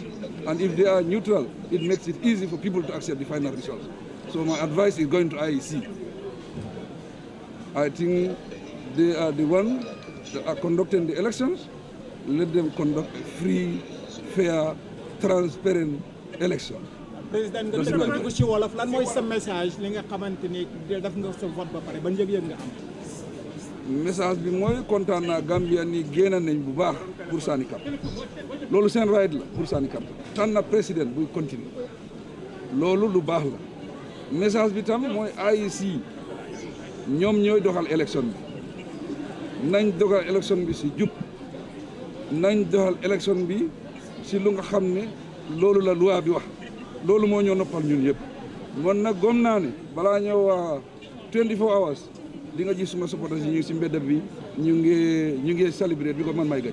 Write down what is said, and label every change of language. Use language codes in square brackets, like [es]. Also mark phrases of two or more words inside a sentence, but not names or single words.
[en] And if they are neutral, it makes it easy for people to accept the final results. So my advice is going to IEC. I think they are the ones that are conducting the elections. Let them conduct a free, fair, transparent election. [wo] Président nga tënkal ko ci wolof lan mooy sa message li nga xamante ni def nga sa vote ba pare ban yëg-yëg nga am. Message bi mooy kontaan naa Gambia ni génn nañ bu baax pour sànni carte loolu seen right la pour sànni carte tànn na président buy continuer loolu lu baax la message bi tam mooy IEC ñoom ñooy doxal élection bi nañ doxal élection bi si jub nañ doxal élection bi si lu nga xam ne loolu la loi bi wax loolu moo ñoo noppal ñun yëpp man nag gom naa ne balaa ñëw waa 24 hours di nga gis suma supporters yi ñu si mbedd bi ñu ngi célébrer bi ko man may gañ.